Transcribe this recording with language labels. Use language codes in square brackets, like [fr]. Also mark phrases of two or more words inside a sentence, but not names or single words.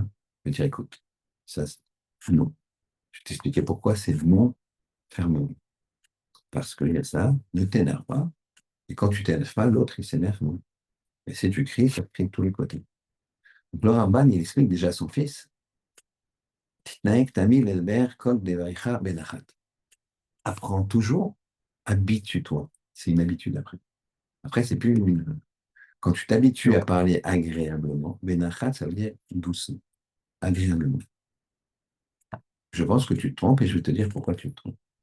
[fr] Je vais dire, écoute, ça, non. Je t'expliquais pourquoi c'est non, ferme. Parce qu'il y a ça, ne t'énerve pas. Et quand tu t'énerves pas, l'autre, il s'énerve moins. Et si tu cries, ça crie de tous les côtés. Donc, le Ramban, il explique déjà à son fils, [he] תתנהג תמיד לדבר כל דבריך בנחת. [fr] Apprends toujours, habitue-toi. C'est une habitude après. Après, c'est plus une. Quand tu t'habitues à parler agréablement, benachat, ça veut dire doucement, agréablement. Je pense que tu te trompes et je vais te dire pourquoi tu te trompes.